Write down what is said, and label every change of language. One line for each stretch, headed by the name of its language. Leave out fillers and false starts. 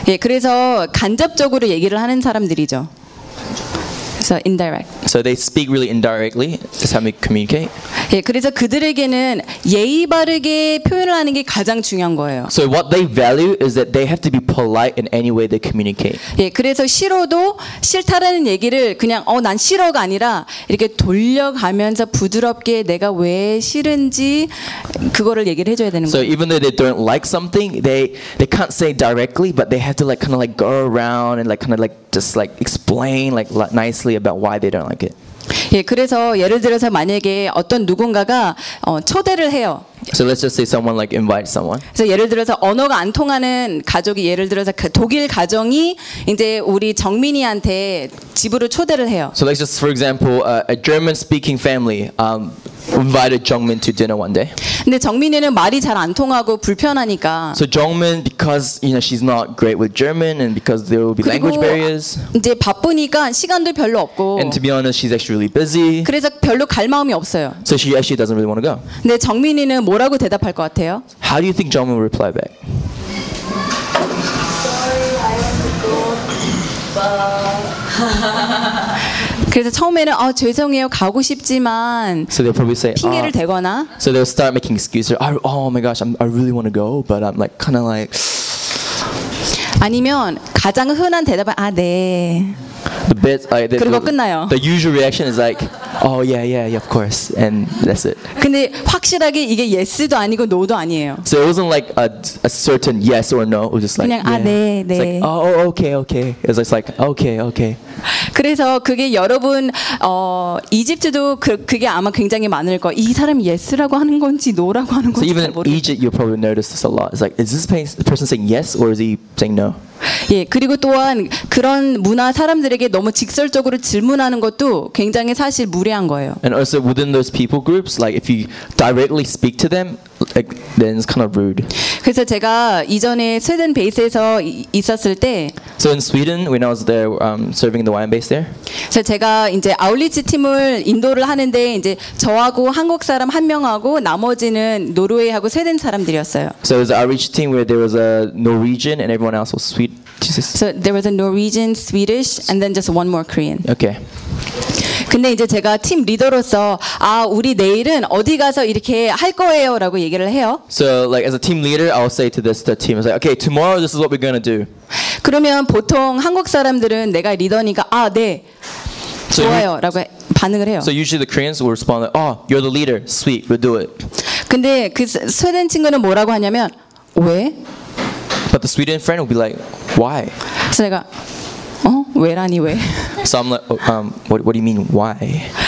Korean: 예, 그래서 간접적으로 얘기를 하는 사람들이죠.
English: So indirect. So they speak really indirectly. That's how we communicate.
Korean: 예, 그래서 그들에게는 예의 바르게 표현을 하는 게 가장 중요한 거예요.
English: So what they value is that they have to be polite in any way they communicate.
Korean: 예, 그래서 싫어도 싫다라는 얘기를 그냥 난 싫어가 아니라 이렇게 돌려가면서 부드럽게 내가 왜 싫은지 그거를 얘기를 해줘야 되는 거예요.
English: So even though they don't like something, they can't say directly, but they have to like kind of like go around and like kind of like just like explain like nice. About why they don't like it.
Korean: 예, 그래서 예를 들어서 만약에 어떤 누군가가 초대를 해요.
English: So let's just say someone like invites someone.
Korean: 그래서 예를 들어서 언어가 안 통하는 가족이 예를 들어서 독일 가정이 이제 우리 정민이한테 집으로 초대를 해요.
English: So let's just for example a German speaking family invited Jongmin to dinner one day.
Korean: 근데 정민이는 말이 잘 안 통하고 불편하니까.
English: So Jongmin because you know she's not great with German and because there will be language barriers.
Korean: 이제 바쁘니까 시간도 별로 없고.
English: And to be honest she's actually really busy.
Korean: 그래서 별로 갈 마음이 없어요.
English: So she actually doesn't really want to go.
Korean: 근데 정민이는 뭐라고 대답할 것 같아요?
English: How do you think John will reply back? Sorry, I have to go. But
Korean: 그래서 처음에는 죄송해요. 가고 싶지만
English: So they'll probably say
Korean: 핑계를 대거나
English: So they'll start making excuses. Oh my gosh, I really want to go, but I'm like kind of like
Korean: 아니면 가장 흔한 대답은 네.
English: the bit, like, the usual reaction is like, oh yeah, yeah, yeah, of course, and that's it.
Korean: 근데 확실하게 이게 yes도 아니고 no도 아니에요.
English: So it wasn't like a certain yes or no. It was just like
Korean: 그냥,
English: yeah.
Korean: 아, 네, 네.
English: It's like oh, oh okay, okay. It was just like okay, okay.
Korean: 그래서 그게 여러분 이집트도 그게 아마 굉장히 많을 거. 이 사람이 yes라고 하는 건지 no라고 하는 건지 모르겠어요.
English: So even in Egypt, you probably notice this a lot. It's like, is this person saying yes or is he saying no?
Korean: 예, 그리고 또한 그런 문화 사람들에게 너무 직설적으로 질문하는 것도 굉장히 사실 무례한 거예요.
English: And also within those people groups, like if you directly speak to them, like then it's kind of rude.
Korean: 그래서 제가 이전에 스웨덴 베이스에서 있었을 때
English: So in Sweden, when I was there serving the wine base there.
Korean: 그래서 제가 이제 아울리치 팀을 인도를 하는데 이제 저하고 한국 사람 한 명하고 나머지는 노르웨이하고 스웨덴 사람들이었어요.
English: So it was an outreach team where there was a Norwegian and everyone else was Swedish. So there was a Norwegian, Swedish, and then just one more Korean. Okay.
Korean: 근데 이제 제가 팀 리더로서 아 우리 내일은 어디 가서 이렇게 할 거예요라고 얘기를 해요.
English: So like as a team leader, I'll say to this the team, like, okay, tomorrow this is what we're gonna do.
Korean: 그러면 보통 한국 사람들은 내가 리더니까 아 네 좋아요라고 반응을 해요.
English: So usually the Koreans will respond like, oh, you're the leader, sweet, we'll do it.
Korean: 근데 그 스웨덴 친구는 뭐라고 하냐면 왜?
English: But the Sweden friend will be like, why?
Korean: 제가 어 왜라니 왜?
English: So I'm like, what do you mean why?